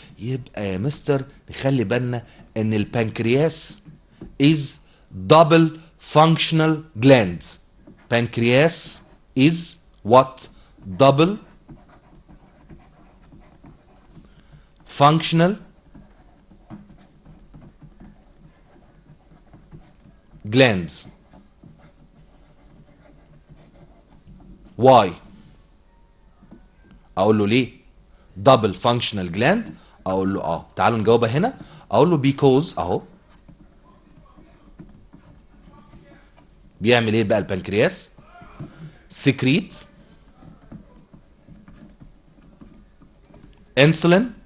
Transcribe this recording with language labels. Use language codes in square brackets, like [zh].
[ar] يبقى يا مستر نخلي بالنا ان البنكرياس [en] is double functional gland. [ar] pancreas is [en] what double functional glands. [ar] why؟ اقول له ليه double functional gland؟ اقول له تعالوا نجاوبها هنا. اقول له because اهو بيعمل ايه بقى البنكرياس؟ secrete insulin.